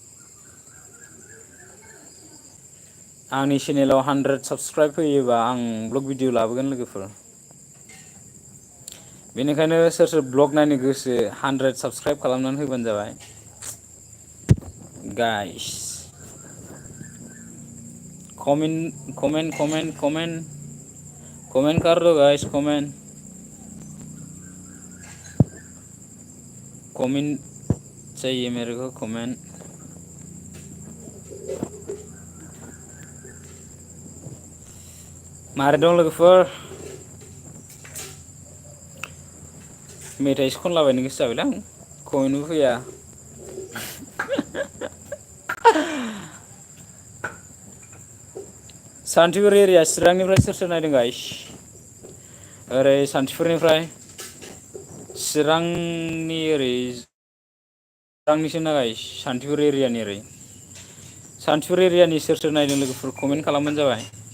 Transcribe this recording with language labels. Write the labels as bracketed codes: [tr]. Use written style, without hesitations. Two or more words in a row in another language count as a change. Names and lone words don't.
[brx] आंनि चेनेलाव 100 साबस्क्राइब फैयोबा आं ब्लग भिडिअ लाबोगोन लोगोफोर बेनिखायनो सोर सोर ब्लग नायनो गोसो 100 साबस्क्राइब खालामनानै होबानो जाबाय [hi] गाइस कमेन्ट कर दो गाइस कमेंट चाहिए मेरे को [brx] कमेंट मारै दं लोगोफोर मेथाइसो खनलाबायनो गोसो जाबायलां कमेन्टबो फैया सान्तिपुर एरिया चिरांनिफ्राय सोर सोर नायदों गाइस ओरै सान्तिपुरनिफ्राय चिरांनि ओरै चिरांनिसो ना गाइस सान्तिपुर एरियानि ओरै सान्तिपुर एरियानि सोर सोर नायदों लोगोफोर कमेन्ट खालामबानो जाबाय